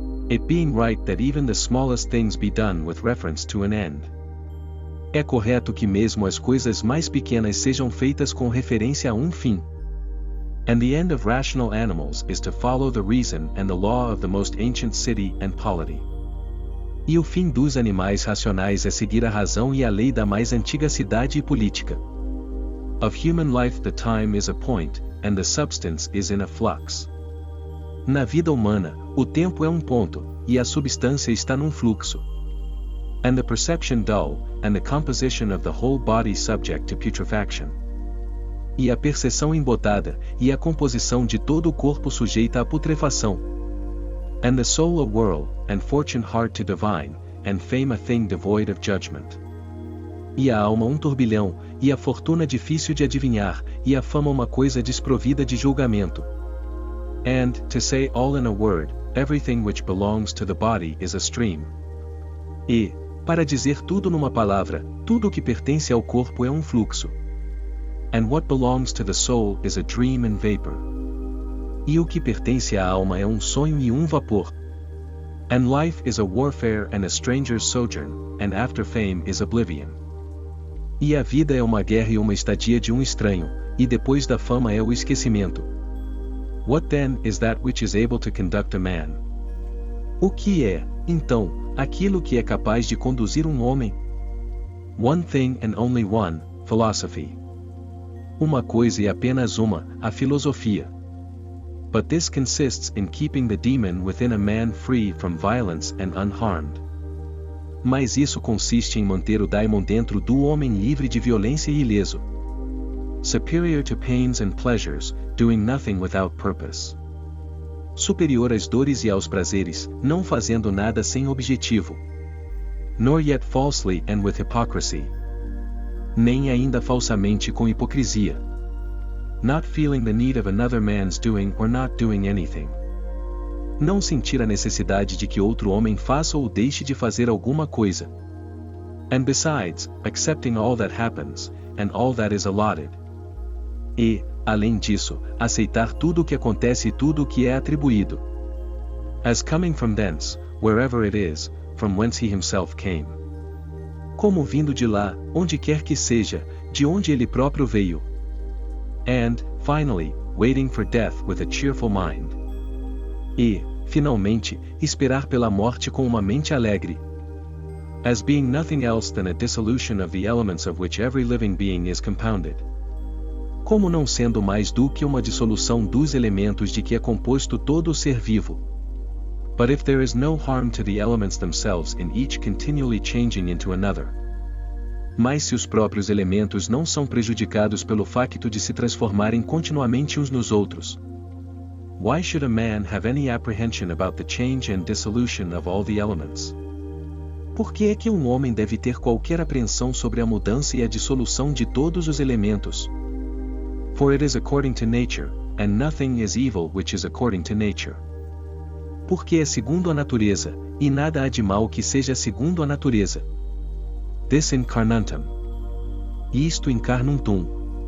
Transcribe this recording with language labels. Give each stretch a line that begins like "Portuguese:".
English: It being right that even the smallest things be done with reference to an end.
Portuguese: É correto que mesmo as coisas mais pequenas sejam feitas com referência a um fim.
English: And the end of rational animals is to follow the reason and the law of the most ancient city and polity.
Portuguese: E o fim dos animais racionais é seguir a razão e a lei da mais antiga cidade e política.
English: Of human life the time is a point, and the substance is in a flux.
Portuguese: Na vida humana, o tempo é um ponto, e a substância está num fluxo.
English: And the perception dull, and the composition of the whole body subject to putrefaction.
Portuguese: E a percepção embotada, e a composição de todo o corpo sujeita à putrefação.
English: And the soul a whirl, and fortune hard to divine, and fame a thing devoid of judgment.
Portuguese: E a alma um turbilhão, e a fortuna difícil de adivinhar, e a fama uma coisa desprovida de julgamento.
English: And, to say all in a word, everything which belongs to the body is a stream.
Portuguese: E, para dizer tudo numa palavra, tudo o que pertence ao corpo é um fluxo.
English: And what belongs to the soul is a dream and vapor.
Portuguese: E o que pertence à alma é um sonho e um vapor.
English: And life is a warfare and a stranger's sojourn, and after fame is oblivion.
Portuguese: E a vida é uma guerra e uma estadia de um estranho, e depois da fama é o esquecimento.
English: What then is that which is able to conduct a man?
Portuguese: O que é, então, aquilo que é capaz de conduzir um homem?
English: One thing and only one, philosophy.
Portuguese: Uma coisa e apenas uma, a filosofia.
English: But this consists in keeping the demon within a man free from violence and unharmed.
Portuguese: Mas isso consiste em manter o daimon dentro do homem livre de violência e ileso.
English: Superior to pains and pleasures, doing nothing without purpose.
Portuguese: Superior às dores e aos prazeres, não fazendo nada sem objetivo.
English: Nor yet falsely and with hypocrisy.
Portuguese: Nem ainda falsamente com hipocrisia.
English: Not feeling the need of another man's doing or not doing anything.
Portuguese: Não sentir a necessidade de que outro homem faça ou deixe de fazer alguma coisa.
English: And besides, accepting all that happens, and all that is allotted.
Portuguese: E, além disso, aceitar tudo o que acontece e tudo o que é atribuído.
English: As coming from thence, wherever it is, from whence he himself came.
Portuguese: Como vindo de lá, onde quer que seja, de onde ele próprio veio.
English: And, finally, waiting for death with a cheerful mind.
Portuguese: E, finalmente, esperar pela morte com uma mente alegre.
English: As being nothing else than a dissolution of the elements of which every living being is compounded.
Portuguese: Como não sendo mais do que uma dissolução dos elementos de que é composto todo o ser vivo.
English: But if there is no harm to the elements themselves in each continually changing into another.
Portuguese: Mas se os próprios elementos não são prejudicados pelo facto de se transformarem continuamente uns nos outros.
English: Why should a man have any apprehension about the change and dissolution of all the elements?
Portuguese: Por que é que um homem deve ter qualquer apreensão sobre a mudança e a dissolução de todos os elementos?
English: For it is according to nature, and nothing is evil which is according to nature.
Portuguese: Porque é segundo a natureza, e nada há de mal que seja segundo a natureza.
English: This incarnatum.
Portuguese: Isto incarnuntum.